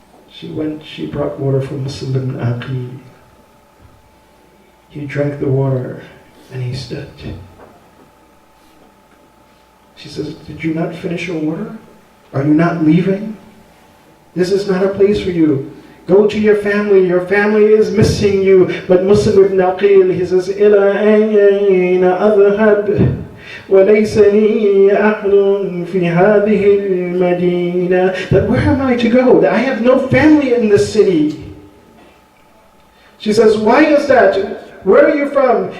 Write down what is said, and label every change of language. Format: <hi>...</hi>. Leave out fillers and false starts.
<en>She brought water for Muslim ibn Aqil. He drank the water and he stood. She says, did you not finish your water? Are you not leaving? This is not a place for you. Go to your family. Your family is missing you. But Muslim ibn Aqil, he says,</en> <ar>إِلَىٰ أَيْنَ أَذْهَبْ وَلَيْسَ لِي أَحْلٌ فِي هَذِهِ الْمَدِينَةِ.</ar> <en>That where am I to go? That I have no family in this city. She says, why is that? Where are you from?</en>